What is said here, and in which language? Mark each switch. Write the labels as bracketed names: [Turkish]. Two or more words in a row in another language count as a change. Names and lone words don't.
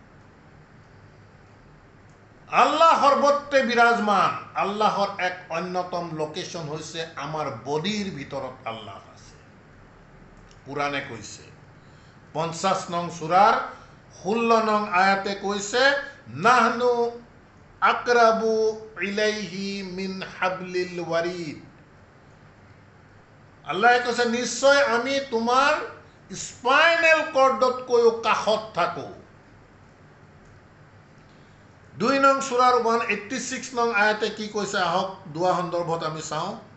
[Assamese] আল্লাহ সৰ্বত্ৰে বিৰাজমান। আল্লাহৰ এক অন্যতম লোকেশ্যন হৈছে আমাৰ বডিৰ ভিতৰত আল্লাহ আছে। কোৰাণে কৈছে 50 নং সূৰাৰ 16 নং আয়াতে কৈছে, [Arabic] نحن أقرب إليه من حبل الوريد. [Assamese] আল্লাহে কৈছে নিশ্চয় আমি তোমাৰ [English] spinal cord [Assamese] কাষত থাকোঁ। 2 নং সূৰাৰ 186 নং আয়াতে কি কৈছে, আহক দোৱা সন্দৰ্ভত আমি চাওঁ।